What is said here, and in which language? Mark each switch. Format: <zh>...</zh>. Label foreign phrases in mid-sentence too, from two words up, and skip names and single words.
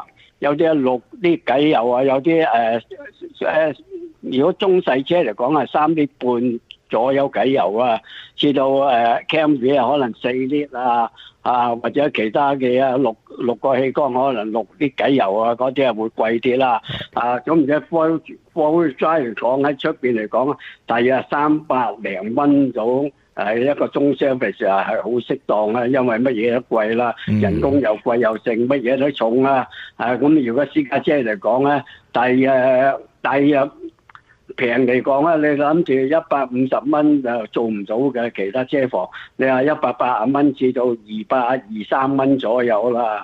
<yue>有啲6啲機油啊，有啲如果中細車嚟講係3啲半左右機油啊，至到Camry 可能4啲或者其他嘅六個氣缸可能6啲機油啊，嗰啲會貴啲啦。咁而家</yue> <en>four-wheel drive</en> <yue>嚟講喺出邊嚟講，大約300零蚊到一個中 service 係好適當啦，因為乜嘢都貴啦，人工又貴又剩，乜嘢都重啦。咁如果私家車嚟講咧，大約平嚟講咧，你諗住150蚊就做唔到嘅，其他車房你話180蚊至到223蚊左右啦。</yue>